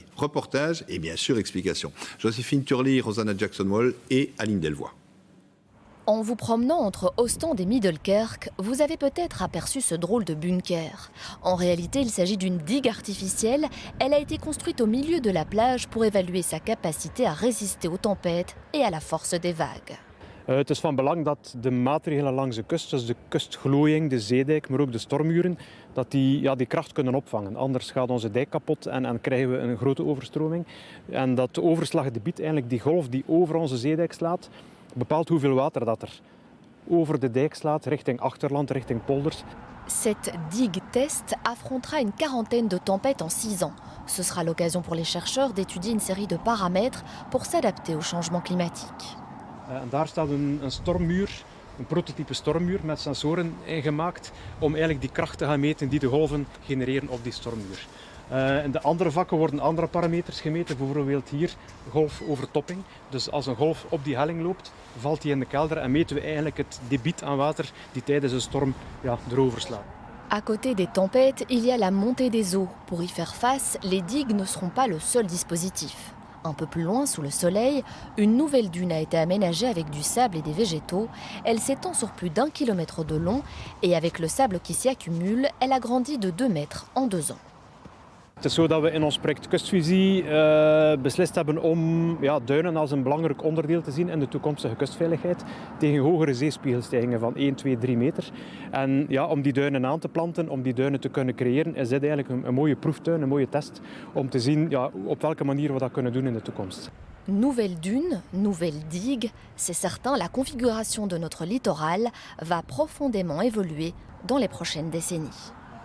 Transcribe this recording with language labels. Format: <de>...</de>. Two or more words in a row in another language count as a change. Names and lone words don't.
<fr>Reportage et bien sûr explications. Joséphine Turley, Rosanna Jackson-Wall et Aline Delvoye. En vous promenant entre Ostend et Middelkerk, vous avez peut-être aperçu ce drôle de bunker. En réalité, il s'agit d'une digue artificielle. Elle a été construite au milieu de la plage pour évaluer sa capacité à résister aux tempêtes et à la force des vagues.</fr> <nl>Het is van belang dat de maatregelen langs de kust, dus de kustglooiing, de zeedijk, maar ook de stormmuren, dat die kracht kunnen opvangen. Anders gaat onze dijk kapot en krijgen we een grote overstroming. En dat overslaggebied, eigenlijk die golf die over onze zeedijk slaat, bepaalt hoeveel water dat er over de dijk slaat, richting achterland, richting polders.</nl> <fr>Cette digue test affrontera une quarantaine de tempêtes en 6 ans. Ce sera l'occasion pour les chercheurs d'étudier une série de paramètres pour s'adapter au changement climatique.</fr> <nl>En daar staat een stormmuur, een prototype stormmuur met sensoren ingemaakt om eigenlijk die kracht te gaan meten die de golven genereren op die stormmuur. In de andere vakken worden andere parameters gemeten, bijvoorbeeld hier golfovertopping. Dus als een golf op die helling loopt, valt die in de kelder en meten we eigenlijk het debiet aan water die tijdens een storm erover slaat.</nl> <fr>À côté des tempêtes, il y a la montée des eaux. Pour y faire face, les digues ne seront pas le seul dispositif. Un peu plus loin, sous le soleil, une nouvelle dune a été aménagée avec du sable et des végétaux. Elle s'étend sur plus d'1 kilomètre de long et avec le sable qui s'y accumule, elle a grandi de 2 mètres en 2 ans.</fr> <nl>Het is zo dat we in ons project Kustvisie beslist hebben om duinen als een belangrijk onderdeel te zien in de toekomstige kustveiligheid tegen hogere zeespiegelstijgingen van 1, 2, 3 meter. En om die duinen aan te planten, om die duinen te kunnen creëren, is dit eigenlijk een mooie proeftuin, een mooie test om te zien op welke manier we dat kunnen doen in de toekomst.</nl> <fr>Nouvelle dune, nouvelle digue, c'est certain, la configuration de notre littoral va profondément évoluer dans les prochaines décennies.</fr>